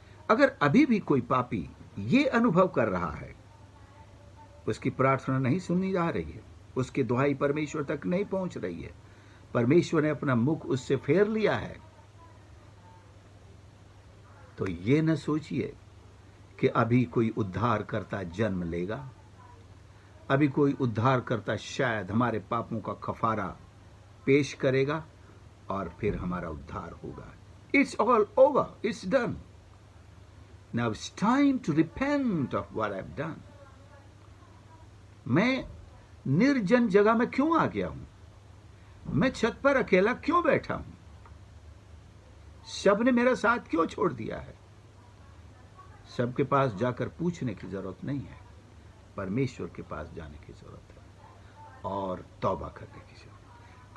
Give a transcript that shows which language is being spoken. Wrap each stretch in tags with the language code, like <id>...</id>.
<hi>अगर अभी भी कोई पापी ये अनुभव कर रहा है, उसकी प्रार्थना नहीं सुनी जा रही है, उसकी दुहाई परमेश्वर तक नहीं पहुंच रही है, परमेश्वर ने अपना मुख उससे फेर लिया है, तो ये न सोचिए कि अभी कोई उद्धारकर्ता जन्म लेगा, अभी कोई उद्धारकर्ता शायद हमारे पापों का कफारा पेश करेगा और फिर हमारा उद्धार होगा.</hi> <en>It's all over. It's done. Now it's time to repent of what I've done.</en> <hi>मैं निर्जन जगह में क्यों आ गया हूं? मैं छत पर अकेला क्यों बैठा हूं? सबने मेरा साथ क्यों छोड़ दिया है? सबके पास जाकर पूछने की जरूरत नहीं है, परमेश्वर के पास जाने की जरूरत है और तौबा करने की जरूरत.</hi>